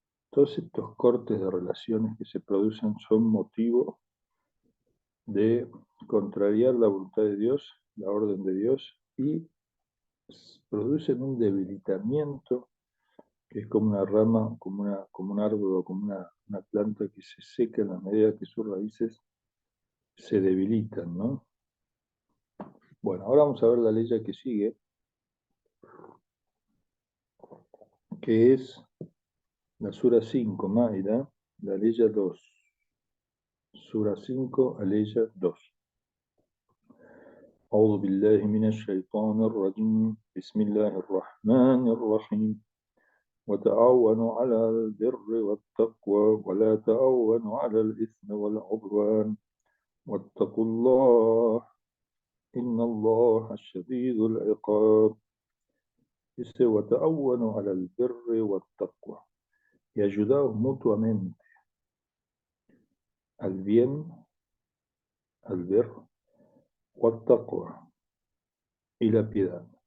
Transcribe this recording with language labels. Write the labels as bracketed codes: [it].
[es] Todos estos cortes de relaciones que se producen son motivo de contrariar la voluntad de Dios, la orden de Dios, y producen un debilitamiento que es como una rama, como un árbol o como una planta que se seca en la medida que sus raíces se debilitan, ¿no? Bueno, ahora vamos a ver la ley que sigue, que es la Sura 5, Maida, la ley 2. Sura 5, Aleya 2. [ar] أعوذ بالله من الشيطان الرجيم بسم الله الرحمن الرحيم وتعاونوا على البر والتقوى ولا تعاونوا على الإثم والعدوان واتقوا الله إن الله شديد العقاب. [es] Dice [ar] وتعاونوا على البر والتقوى, [es] y ayudaos mutuamente al bien, al ver, [ar] والتقوى, [es] y la piedad.